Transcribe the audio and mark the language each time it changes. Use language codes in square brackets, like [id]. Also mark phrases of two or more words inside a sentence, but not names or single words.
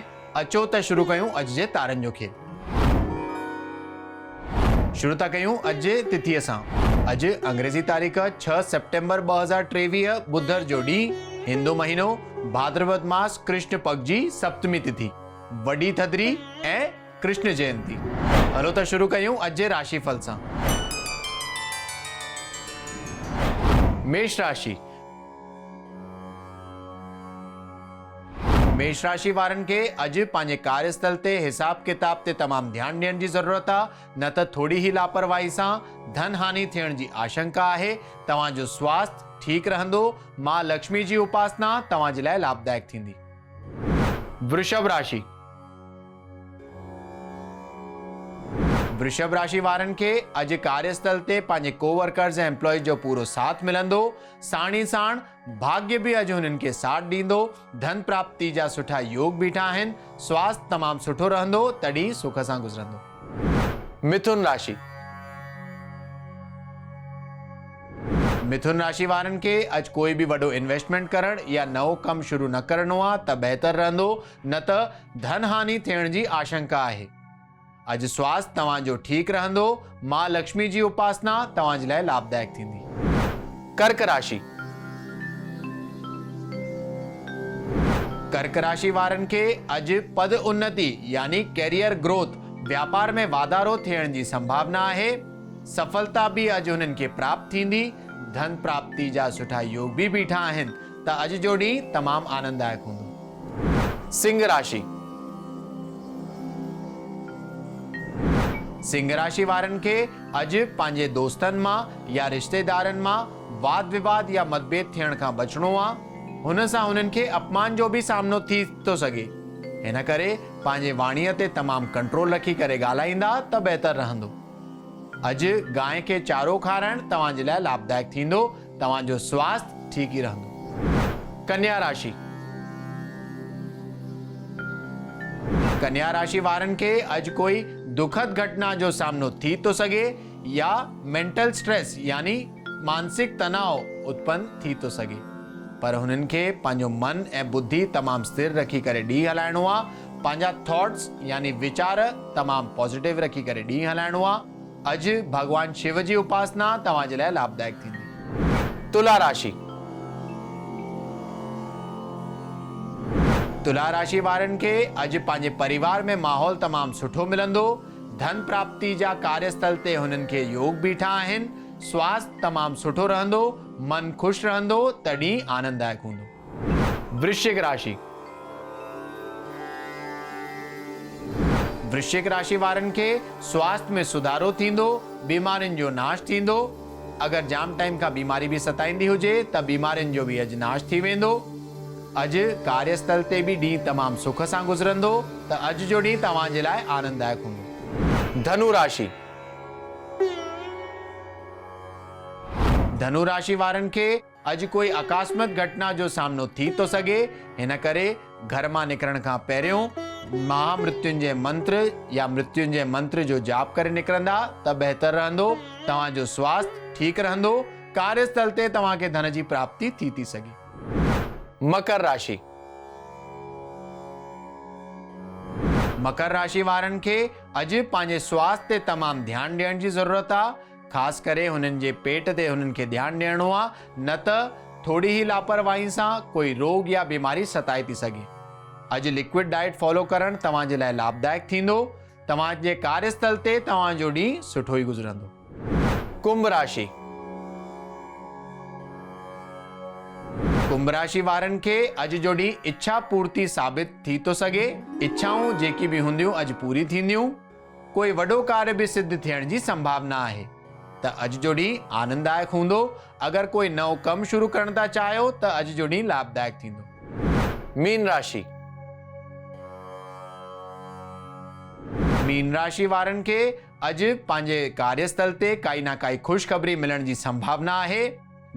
[sd] अचो त शुरू कयूं अॼु जे तारनि जो खेल। शुरू था कयूं अॼु जे तिथीअ सां। अॼु अंग्रेज़ी तारीख़ 6 सेप्टेम्बर 2023 बुधर जो ॾींहुं, हिंदू महीनो भाद्रपद मास कृष्ण पक्ष जी सप्तमी तिथि, वॾी थधिड़ी ऐं कृष्ण जयंती। हलो त शुरू कयूं अॼु जे राशिफल सां। मेष राशि। मेष राशि वारनि खे अॼु पंहिंजे कार्यस्थल ते हिसाब किताब ते तमामु ध्यानु ॾियण जी ज़रूरत आहे, न त थोरी ही लापरवाही सां धन हानि थियण जी आशंका आहे। तव्हांजो स्वास्थ्य ठीकु रहंदो। मां लक्ष्मी जी उपासना तव्हां जे लाइ लाभदायक थींदी। वृषभ राशि। वृषभ राशि वारनि खे अॼु कार्यस्थल ते पंहिंजे कोवर्कर्स ऐं एम्प्लॉइज जो पूरो साथ मिलंदो। साण ई साण भाग्य बि अॼु हुननि खे साथ ॾींदो। धन प्राप्ति जा सुठा योग बीठा आहिनि। स्वास्थ्य तमामु सुठो रहंदो, तॾहिं सुख सां गुज़रंदो। मिथुन राशि। मिथुन राशि वारनि खे अॼु कोई बि वॾो इन्वेस्टमेंट करण या नओं कमु शुरू न करणो आहे त बहितर रहंदो, न त धन हानि थियण जी आशंका आहे। अॼु स्वास्थ्य तव्हांजो ठीकु रहंदो। मां लक्ष्मी जी उपासना तव्हां जे लाइ लाभदायक थींदी। कर्क राशि। कर्क राशि वारनि खे अॼु पद उन्नति यानी [en] career growth, [sd] व्यापार में वाधारो थियण जी संभावना आहे। सफलता बि अॼु हुननि खे प्राप्त थींदी। धन प्राप्ति जा सुठा योग बि बीठा आहिनि, त अॼु जो ॾींहुं तमामु आनंददायक हूंदो। सिंह राशि। सिंह राशि वारनि खे अॼु पंहिंजे दोस्तनि मां या रिश्तेदारनि मां वाद विवाद या मतभेद थियण खां बचणो आहे। हुन सां हुननि खे अपमान जो बि सामनो थी थो सघे। हिन करे पंहिंजे वाणीअ ते तमामु कंट्रोल रखी करे ॻाल्हाईंदा त बहितर रहंदो। अॼु गांइ खे चारो खाराइण तव्हां जे लाइ लाभदायक थींदो। तव्हांजो स्वास्थ्य ठीकु ई रहंदो। कन्या राशि। कन्या राशि वारनि खे अॼु कोई दुखद घटना जो सामनो थी तो सघे या [en] mental stress [sd] यानी मानसिक तनाव उत्पन्न थी तो सघे, पर हुननि खे पंहिंजो मन ऐं बुद्धि तमामु स्थिर रखी करे ॾींहुं हलाइणो आहे। पंहिंजा थॉट्स यानी वीचार तमामु पॉजिटिव रखी करे ॾींहुं हलाइणो आहे। अॼु भगवान शिव जी उपासना तव्हां जे लाइ लाभदायक थींदी। तुला राशि। तुला राशि वारनि खे अॼु पंहिंजे परिवार में माहौल तमामु सुठो मिलंदो। धन प्राप्ति जा कार्यस्थल ते हुननि खे योग बीठा आहिनि। स्वास्थ्य तमामु सुठो रहंदो। मन ख़ुशि रहंदो, तॾहिं आनंददायक हूंदो। वृश्चिक राशि। वृश्चिक राशि वारनि खे स्वास्थ्य में सुधारो थींदो। बीमारियुनि जो नाश थींदो। अगरि जाम टाइम खां बीमारी बि सताईंदी हुजे त बीमारियुनि जो बि अॼु नाश थी वेंदो। अॼु कार्यस्थल ते बि ॾींहुं तमामु सुख सां गुज़रंदो, त अॼु जो ॾींहुं तव्हां जे लाइ आनंददायक हूंदो। धनु राशि। धनु राशि वारनि खे अॼु कोई अकस्मात घटना जो सामनो थी तो सघे। हिन करे घर मां निकिरण खां पहिरियों महामृत्युंजय मंत्र या मृत्युंजय मंत्र जो जाप करे निकिरंदा त बहितर रहंदो। तव्हांजो स्वास्थ्य ठीकु रहंदो। कार्यस्थल ते तव्हांखे धन जी प्राप्ति थी सघे। मकर राशि। मकर राशि वारनि खे अॼु पंहिंजे स्वास्थ्य ते तमामु ध्यानु ॾियण जी ज़रूरत आहे। ख़ासि करे हुननि जे पेट ते हुननि खे ध्यानु ॾियणो आहे, न त थोरी ही लापरवाही सां कोई रोग या बीमारी सताए थी सघे। अॼु [en] liquid diet follow [sd] करणु तव्हां जे लाइ लाभदायक थींदो। तव्हांजे कार्यस्थल ते तव्हांजो ॾींहुं सुठो ई गुज़रंदो। कुंभ राशि। कुंभ राशि वारनि खे अॼु जो ॾींहुं इच्छा पूर्ति साबित थी तो सघे। इच्छाऊं जेकी बि हूंदियूं अॼु पूरी थींदियूं। कोई वॾो कार्य बि सिद्ध थियण जी संभावना आहे, त अॼु जो ॾींहुं आनंददायक हूंदो। अगरि कोई नओं कमु शुरू करणु था चाहियो त अॼु जो ॾींहुं लाभदायक थींदो। मीन राशि। मीन राशि वारनि खे अॼु पंहिंजे कार्यस्थल ते काई ना काई ख़ुशख़बरी मिलण जी संभावना आहे।